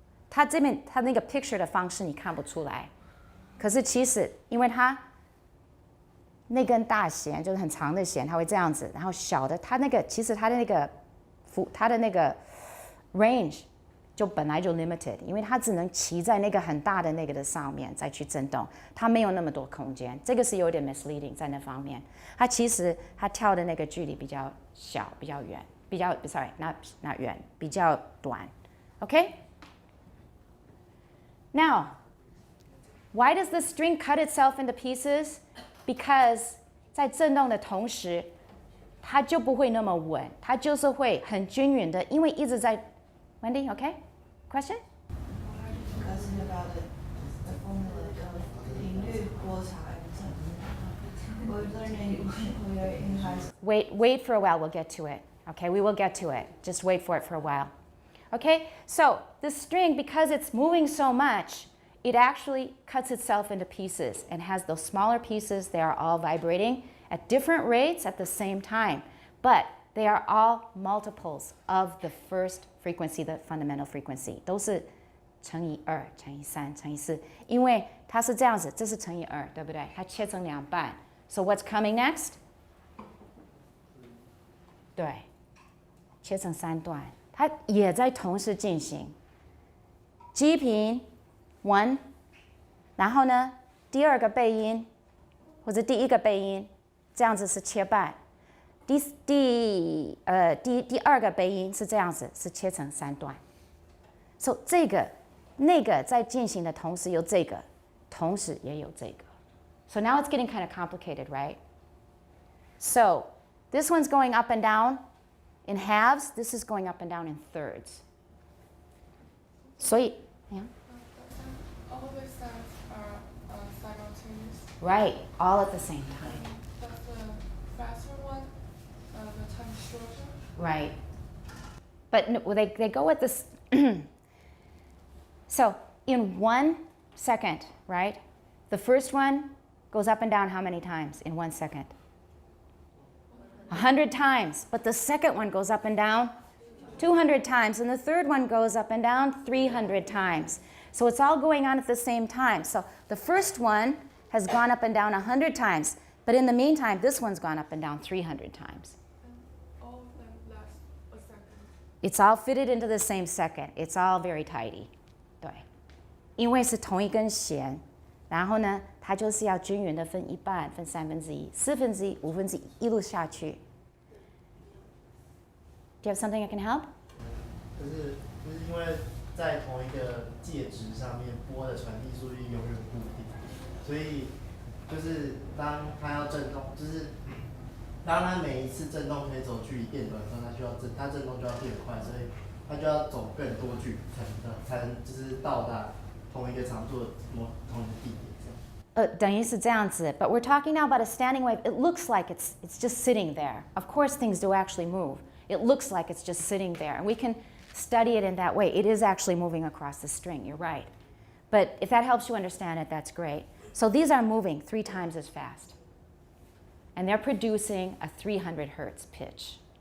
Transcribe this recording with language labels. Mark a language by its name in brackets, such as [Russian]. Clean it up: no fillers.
[Chinese] 它这边它那个 picture 的方式你看不出来，可是其实因为它那根大弦就是很长的弦，它会这样子，然后小的它那个其实它的那个 range 就本来就 limited， 因为它只能骑在那个很大的那个的上面再去震动，它没有那么多空间，这个是有点 misleading 在那方面。它其实它跳的那个距离比较小，比较远，比较 [English] sorry not [Chinese] 远，比较短 ，OK？ Now [English] Why does the string cut itself into pieces? Because [Chinese] 在振动的同时，它就不会那么稳，它就是会很均匀的，因为一直在。 [English] Wendy, okay? Question? Discussing about the formula of 频率波长 we're learning when we are in high school. Wait for a while, we'll get to it. Okay, we will get to it. Just wait for it for a while. Okay, so the string, because it's moving so much, it actually cuts itself into pieces and has those smaller pieces. They are all vibrating at different rates at the same time, but they are all multiples of the first frequency, the fundamental frequency. [Chinese] 都是乘以2乘以3乘以4，因为它是这样子，这是乘以2，对不对？它切成2半。 [English] So what's coming next? [Chinese] 对，切成3段，它也在同时进行。 G 频 1， 然后呢，第二个倍音或者第一个倍音，这样子是切半。第二个倍音是这样子，是切成3段。 [English] So [Chinese] 这个那个在进行的同时有这个，同时也有这个。 [English] So now it's getting kind of complicated, right? So this one's going up and down in halves. This is going up and down in thirds. [Chinese] 所以 [English] yeah. All the sounds are simultaneous. Right, all at the same time. Does the faster one, the time is shorter? Right. But no, well, they go at this. So in 1 second, right? The first one goes up and down how many times in 1 second? 100 times. But the second one goes up and down 200 times. And the third one goes up and down 300 times. So it's all going on at the same time. So the first one has gone up and down 100 times. But in the meantime, this one's gone up and down 300 times. And all of them last a second. It's all fitted into the same second. It's all very tidy. [Chinese] 对，因为是同一根弦，然后呢，它就是要均匀的分一半、分1/3、1/4、1/5，一路下去。 [English] Do you have something I can help? [Chinese] 就是因为在同一个介质上面，波的传递速率永远固定，所以就是当它要振动，就是当它每一次振动可以走距离变短的时候，它振动就要变快，所以它就要走更多距离才能就是到达同一个长度的同一个地点这样。等于是这样子 [English] but we're talking now about a standing wave. It looks like it's just sitting there. Of course, things do actually move. It looks like it's just sitting there, and we can study it in that way. It is actually moving across the string. You're right. But if that helps you understand it, that's great. So these are moving 3 times as fast. And they're producing a 300 hertz pitch.